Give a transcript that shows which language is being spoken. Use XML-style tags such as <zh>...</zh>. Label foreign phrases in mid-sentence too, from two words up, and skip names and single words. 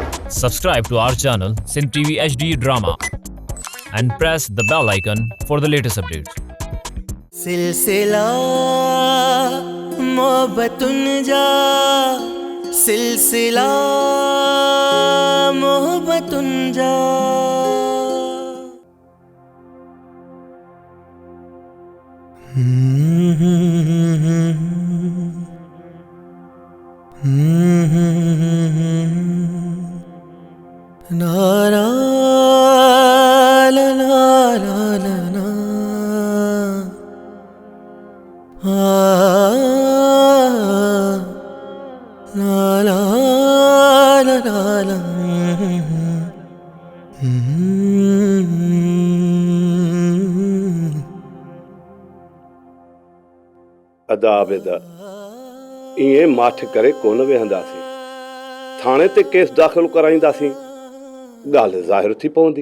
<en>Subscribe to our channel Sin TV HD Drama and press the bell icon for the latest updates.</en> <sd>सिलसिला मोहब्बतुन जा सिलसिला मोहब्बतुन जा ना ना ला ला ला ला ना la la la la la अदा बेदा इएं माठ करे कोन वेहंदासीं थाणे ते केस दाख़िल कराईंदासीं ॻाल्हि ज़ाहिर थी पवंदी।</sd>